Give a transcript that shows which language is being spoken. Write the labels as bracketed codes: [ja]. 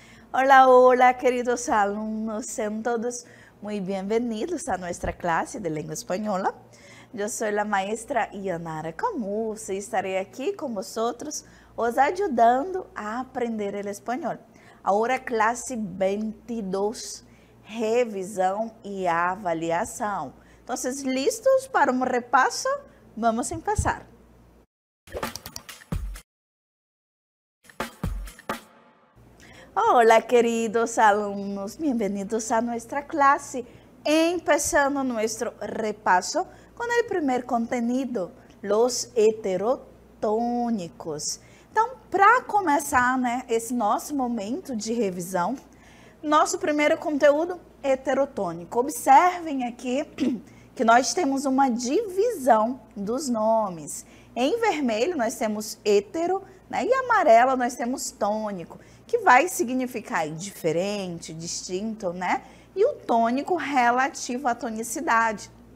[es] Hola, hola, queridos alumnos, sean todos muy bienvenidos a nuestra clase de lengua española. Yo soy la maestra Yanara Camus y estaré aquí con vosotros, os ayudando a aprender el espanhol. [pt] Agora, classe 22, revisão e avaliação. Então, listos para um repasso? [es] Vamos empezar. Hola, queridos alumnos, bienvenidos a nuestra clase, empezando nuestro repaso con el primer contenido, los heterotônicos. [pt] Então, para começar, esse nosso momento de revisão, nosso primeiro conteúdo, heterotônico. Observem aqui que nós temos uma divisão dos nomes. Em vermelho, nós temos hetero, e amarelo, nós temos tônico, que vai significar diferente, distinto, E o tônico relativo à tonicidade.